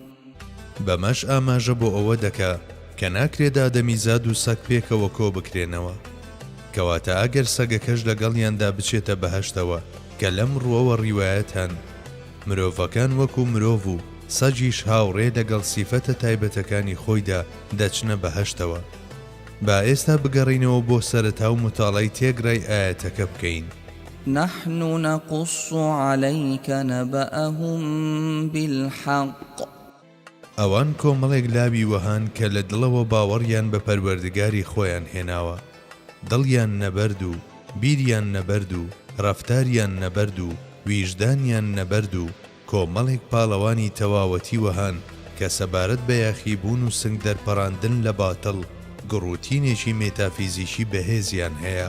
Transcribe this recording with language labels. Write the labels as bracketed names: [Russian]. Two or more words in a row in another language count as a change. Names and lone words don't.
[Central Kurdish] بەمەش ئاماژە بۆ ئەوە دەکا کە ناکرێت ئادەمیزاد و سەگ پێکەوە کۆ بکرێنەوە، کەواتە ئەگەر سەگەکەش لەگەڵیاندا بچێتە بەهەشتەوە کە لەم ڕووەوە ڕیوایەتان مرۆڤەکان وەکو مرۆڤ و سەگیش هاوڕێ لەگەڵ سیفەتە تایبەتەکانی خۆیدا دەچنە بەهەشتەوە. با ئێستا بگەڕینەوە بۆ سەرەتا و متاڵای تێگرای ئاەتەکە بکەین. [Arabic] نحن نقص عليك نبأهم بالحق. [Central Kurdish] ئەوان کۆمەڵێک لاوی وەهان کە لە دڵەوە باوەڕیان بە پەروەردگاری خۆیان هێناوە، دڵیان نەبەرد و بیریان نەبەرد و ڕەفتاریان نەبەرد و ویژدانیان نەبەرد و کۆمەڵێک پاڵەوانی تەواوەتی وەهان کە سەبارەت بە یاخیبوون و سنگ دەرپەڕاندن لە باتڵ گڕوتینێکی مێتافیزیکی بەهێزیان هەیە.